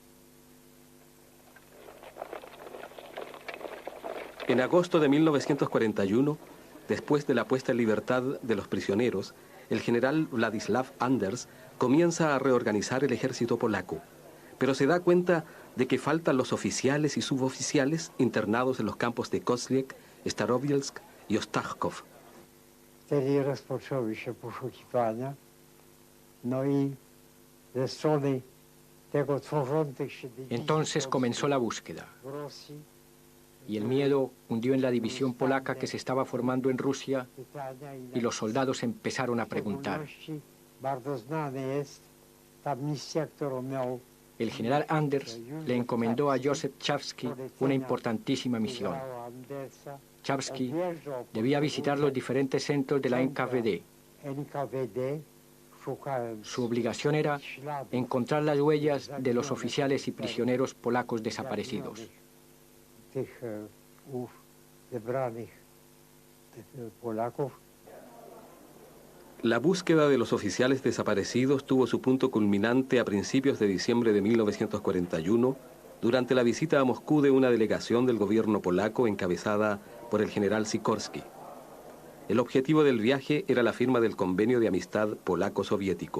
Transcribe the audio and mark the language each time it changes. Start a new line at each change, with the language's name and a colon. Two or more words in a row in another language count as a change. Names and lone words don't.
Spanish: En agosto de 1941, después de la puesta en libertad de los prisioneros, el general Władysław Anders comienza a reorganizar el ejército polaco, pero se da cuenta de que faltan los oficiales y suboficiales internados en los campos de Koźle, Starobielsk y Ostachków.
Polish: Wtedy rozpoczęły się poszukiwania, no i ze strony tego tworzących się
Spanish: Entonces comenzó la búsqueda,
Polish: w Rosji
Spanish: y el miedo hundió en la división polaca que se estaba formando en Rusia,
Polish: pytania
Spanish: y los soldados empezaron a preguntar.
Polish: Bardzo znane jest ta misja, którą miał
Spanish: El general Anders le encomendó a Józef Czapski una importantísima misión.
Polish: generała Andersa.
Spanish: Czapski debía visitar los diferentes centros de la NKVD.
Polish: NKVD, szukając
Spanish: Su obligación era
Polish: śladów
Spanish: encontrar las huellas de los oficiales y prisioneros polacos desaparecidos.
Polish: tych zebranych Polaków.
Spanish: La búsqueda de los oficiales desaparecidos tuvo su punto culminante a principios de diciembre de 1941, durante la visita a Moscú de una delegación del gobierno polaco encabezada por el general Sikorski. El objetivo del viaje era la firma del convenio de amistad polaco-soviético.